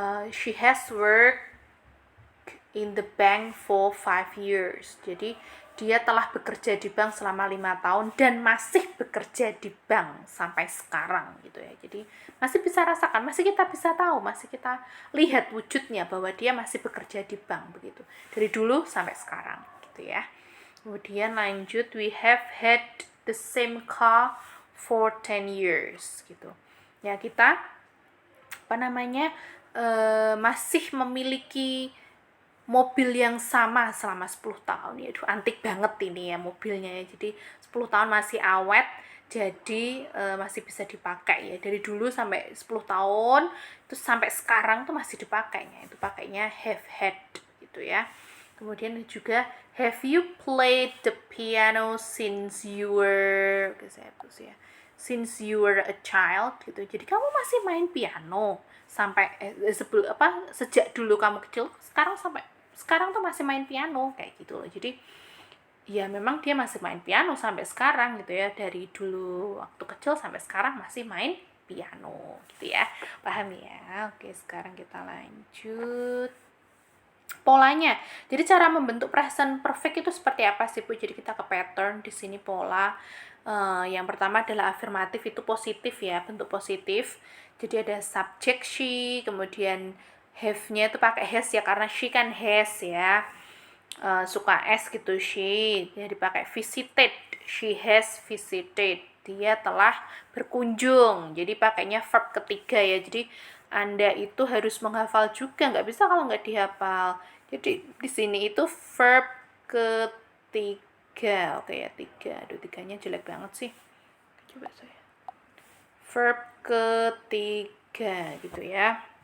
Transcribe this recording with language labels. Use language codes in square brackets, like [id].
[en] She has worked in the bank for 5 years. [id] Jadi dia telah bekerja di bank selama 5 tahun dan masih bekerja di bank sampai sekarang gitu ya. Jadi masih bisa rasakan, masih kita bisa tahu, masih kita lihat wujudnya bahwa dia masih bekerja di bank begitu. Dari dulu sampai sekarang gitu ya. Kemudian lanjut, [en] we have had the same car for 10 years gitu. [id] Ya, kita apa namanya masih memiliki mobil yang sama selama 10 tahun ya. Aduh, antik banget ini ya mobilnya ya. Jadi 10 tahun masih awet, jadi masih bisa dipakai ya. Dari dulu sampai 10 tahun terus sampai sekarang tuh masih dipakainya. Itu pakainya [en] have had [id] gitu ya. Kemudian juga [en] have you played the piano since you were since you were a child gitu. [id] Jadi kamu masih main piano sampai sebelum sejak dulu kamu kecil, sekarang tuh masih main piano kayak gitu loh. Jadi ya memang dia masih main piano sampai sekarang gitu ya, dari dulu waktu kecil sampai sekarang masih main piano gitu ya. Paham ya? Oke, sekarang kita lanjut polanya. Jadi cara membentuk present perfect itu seperti apa sih Bu? Jadi kita ke pattern di sini pola. Yang pertama adalah afirmatif, itu positif ya, bentuk positif. Jadi ada subject she, kemudian have-nya itu pakai has ya, karena she kan has ya. Suka s gitu she. Jadi pakai [en] visited, she has visited. [id] Dia telah berkunjung. Jadi pakainya verb ketiga ya. Jadi Anda itu harus menghafal juga, nggak bisa kalau nggak dihafal. Jadi di sini itu verb ketiga. Oke ya, tiga. Aduh, tiganya jelek banget sih. Coba saya. Verb ketiga gitu ya.